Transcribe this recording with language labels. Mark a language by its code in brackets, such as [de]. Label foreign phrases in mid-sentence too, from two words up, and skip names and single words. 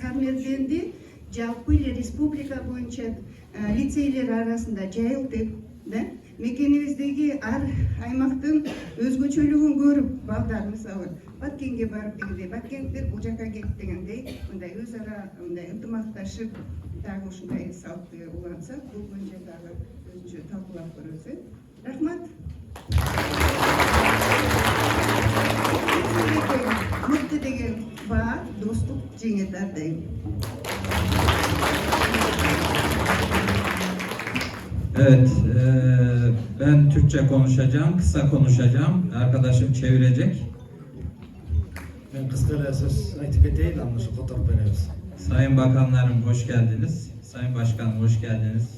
[ky] Ушул Сармерденди жалпы эле республика боюнча лицейлер арасында жайылтып, да, мекенибиздеги ар аймактын өзгөчөлүгүн көрүп, балдар мисалы Баткенге барып дегендей, Баткенттер бул жака келип дегендей, мындай өз ара мындай ынтымакташып, дагы ушундай салтты улантсак, бул боюнча дагы өзүнчө талкуулап көрөбүз. Рахмат. Мыкты деген баа, достук жеңет ар дайым. [tr] Evet, ben Türkçe konuşacağım, kısa konuşacağım. Arkadaşım çevirecek. Ben [ky] кыскара сөз айтып кетейин, [tr] anlaşıp fotoğraf veririz. Sayın Bakanlarım hoş geldiniz. Sayın Başkanım hoş geldiniz.